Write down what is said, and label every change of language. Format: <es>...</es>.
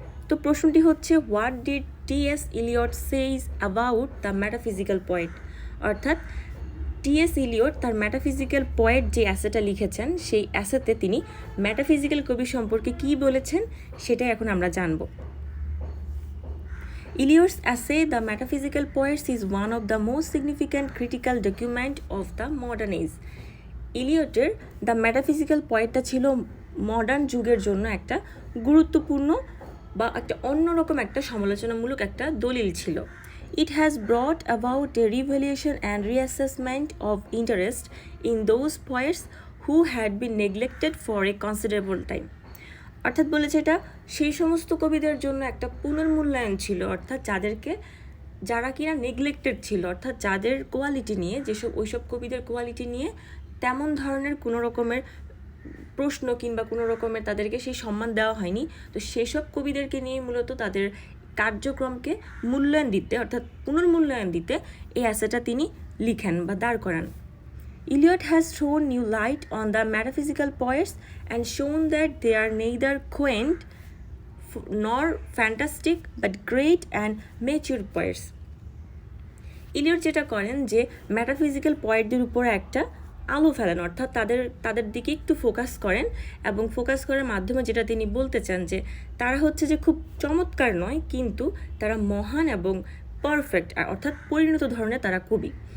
<bn>তো প্রশ্নটি হচ্ছে</bn> <en>what did T.s Eliot says about the metaphysical point,</en> <bn>অর্থাৎ T.s Eliot তার মেটাফিজিক্যাল পয়েন্ট যে অ্যাসেটা লিখেছেন সেই অ্যাসেতে তিনি মেটাফিজিক্যাল কবি সম্পর্কে কী বলেছেন সেটাই এখন আমরা জানব।</bn> <en>Eliot's essay The Metaphysical Poets is one of the most significant critical document of the modern age.</en> <bn>ইলিয়টের the metaphysical পয়েন্টটা ছিল মডার্ন যুগের জন্য একটা গুরুত্বপূর্ণ বা একটা অন্যরকম একটা সমালোচনামূলক একটা দলিল ছিল।</bn> <en>It has brought about a revaluation and reassessment of interest in those poets who had been neglected for a considerable time.</en> <bn>অর্থাৎ বলেছে এটা সেই সমস্ত কবিদের জন্য একটা পুনর্মূল্যায়ন ছিল, অর্থাৎ যারা কিনা নেগলেক্টেড ছিল, অর্থাৎ যাদের কোয়ালিটি নিয়ে ওইসব কবিদের কোয়ালিটি নিয়ে তেমন ধরনের কোনো রকমের প্রশ্ন কিংবা কোনো রকমের তাদেরকে সেই সম্মান দেওয়া হয়নি। তো সেসব কবিদেরকে নিয়ে মূলত তাদের কার্যক্রমকে মূল্যায়ন দিতে, অর্থাৎ পুনর্মূল্যায়ন দিতে এই অ্যাসেটা তিনি লিখেন বা দাঁড় করান।</bn> <en>Eliot has thrown new light on the metaphysical poets and shown that they are neither quaint nor fantastic but great and mature poets.</en> <bn>Eliot যেটা করেন যে মেটাফিজিক্যাল পয়েন্টদের উপর একটা আলো ফেলেন, অর্থাৎ তাদের দিকে একটু ফোকাস করেন এবং ফোকাস করার মাধ্যমে যেটা তিনি বলতে চান যে তারা হচ্ছে যে খুব চমৎকার নয়, কিন্তু তারা মহান এবং পারফেক্ট, অর্থাৎ পরিণত ধরনের তারা কবি।</bn>